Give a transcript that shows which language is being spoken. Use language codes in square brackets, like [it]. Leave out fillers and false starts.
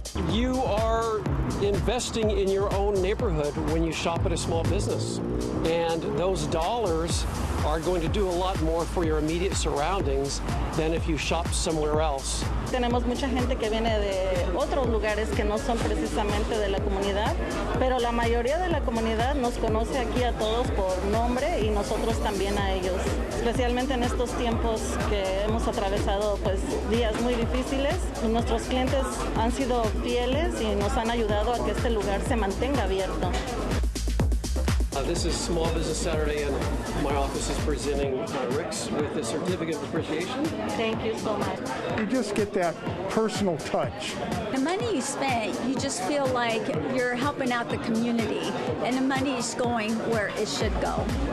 [en] You are investing in your own neighborhood when you shop at a small business. And those dollars are going to do a lot more for your immediate surroundings than if you shop somewhere else. [es] Tenemos mucha gente que viene de otros lugares que no son precisamente de la comunidad, pero la mayoría de la comunidad nos conoce aquí a todos por nombre y nosotros también a ellos. Especialmente en estos tiempos que hemos atravesado días muy difíciles, nuestros clientes han sido fieles y nos han ayudado a que este lugar se mantenga abierto. [en] This is Small Business Saturday, and my office is presenting Rick's with a certificate of appreciation. Thank you so much. You just get that personal touch. The money you spend, you just feel like you're helping out the community, and the money is going where it should go.